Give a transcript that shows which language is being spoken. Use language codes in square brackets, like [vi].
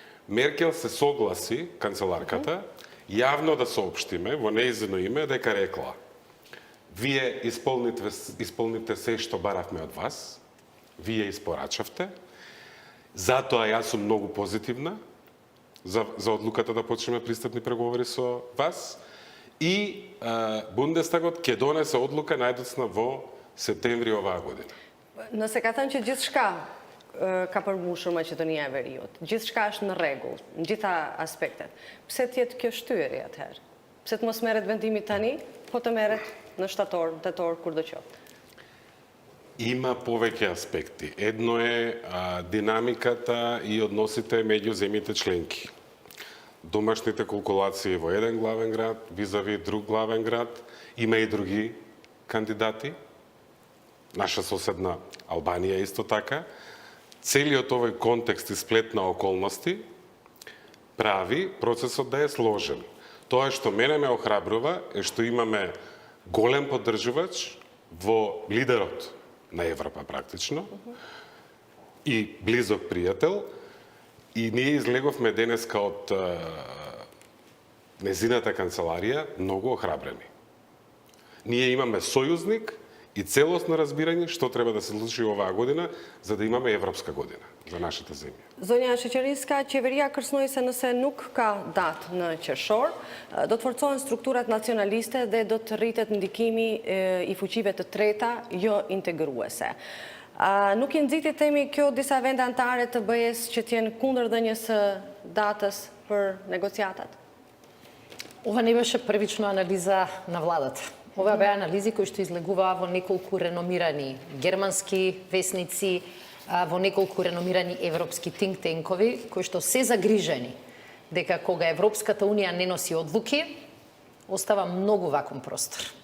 [mk] Меркел се согласи, канцеларката, јавно да соопштиме во нејзино име дека рекла: вие исполнивте се што баравме од вас, вие испорачавте, затоа јас сум многу позитивна за одлуката да почнеме пристапни преговори со вас, И Бундестагот ќе донесе одлука најдоцна во септември оваа година. [sq] Nëse ka thënë që gjithçka ka përmbushur Maqedonia e Veriut, gjithçka është në rregull, në gjitha aspektet, pse t'jetë kjo shtyerje atëherë? Pse të mos merret vendimi tani, po të merret në shtator, tetor, kur do qoftë? [mk] Има повеќе аспекти. Едно е динамиката и односите меѓу земјите членки. Домашните калкулации во еден главен град, визави друг главен град, има и други кандидати. Наша соседна Албанија исто така. Целиот овој контекст и сплет на околности прави процесот да е сложен. Тоа што мене ме охрабрува е што имаме голем поддржувач во лидерот на Европа практично и близок пријател, и ние излеговме денеска од незината канцеларија многу охрабрени. Ние имаме сојузник и целосно разбирање што треба да се случи оваа година за да имаме европска година за нашата земја. [sq] Zonja Sheqeriska, qeveria kërcënoi se nëse nuk ka datë në qershor, do të forcohen strukturat nacionaliste dhe do të rritet ndikimi i fuqive të treta jo integruese. Nuk i nxiti themi kjo disa vende anëtare të BE-s që të jenë kundër dhënies së datës për negociatat? [mk] Ова не беше првична анализа на владата. Ова беа анализи кои што излегуваа во неколку реномирани германски весници, во неколку реномирани европски think tankoви, кои што се загрижени дека кога Европската Унија не носи одлуки, остава многу вакуум простор.